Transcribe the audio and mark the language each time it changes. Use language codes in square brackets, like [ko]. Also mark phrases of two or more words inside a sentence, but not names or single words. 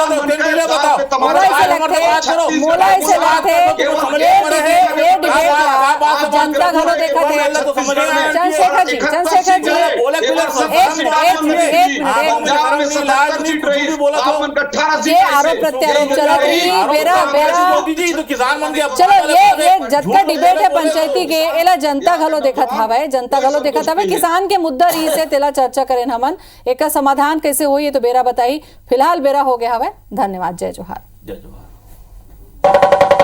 [hne] जनता घरों देखा थे। चंद्रशेखर जी ये आरोप प्रत्यारोप चला चलो ये जतका डिबेट है पंचायती के एला जनता घलो देखत हवे, जनता घलो देखत हवे। किसान के मुद्दा रही से तेला चर्चा करें हमन, एक समाधान कैसे होई तो बेरा बताई। फिलहाल बेरा हो गया हवे। धन्यवाद। जय जोहार। जय जोहार।